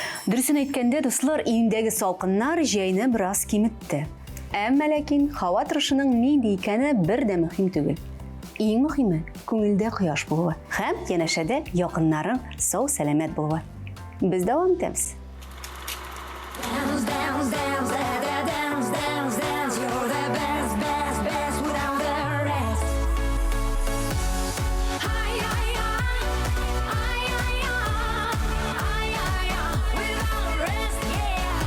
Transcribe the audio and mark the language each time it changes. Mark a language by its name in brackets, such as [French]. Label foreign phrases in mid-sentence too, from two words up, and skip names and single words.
[Tatar] Дөресен әйткәндә, дуслар, июньдәге салкыннар җәйне бераз киметте. Әмма ләкин һава торышының нинди икәне бер дә мөһим түгел. Иң мөһиме күңелдә кояш булуы һәм янәшәдә якыннарың сау сәламәт булуы. Без дәвам итәбез. [English] Dance, dance, dance, dance, dance, dance. You're the best, best, best without the rest. Hi, hi, hi, hi, hi, hi, without the rest, yeah.